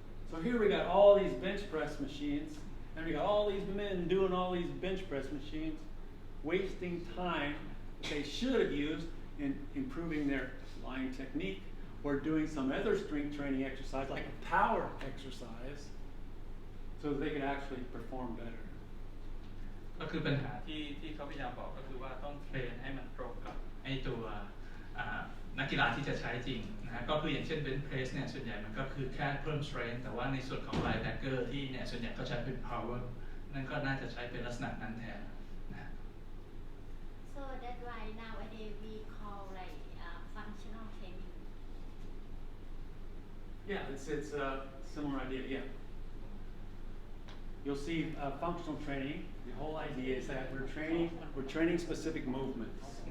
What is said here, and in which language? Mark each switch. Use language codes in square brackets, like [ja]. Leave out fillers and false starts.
[en] So here we got all these bench press machines, and we got all these men doing all these bench press machines, wasting time that they should have used in improving their line technique or doing some other strength training exercise, like a power exercise, so that they could actually perform better. [th] ก็คือปัญหาที่เขาพยายามบอกก็คือว่าต้องเทรนให้มันตรงกับไอ้ตัวนักกีฬาที่จะใช้จริงนะฮะก็คืออย่างเช่นเบนช์เพรสเนี่ยส่วนใหญ่มันก็คือแค่เพิ่ม strength แต่ว่าในส่วนของ linebacker ที่เนี่ยส่วนใหญ่ก็ใช้เป็น power นั่นก็น่าจะใช้เป็นลักษณะนั้นแทนนะ [en] So that's why nowadays we call like functional training. Yeah, it's a similar idea. Yeah, you'll see functional training. The whole idea is that we're training specific movements.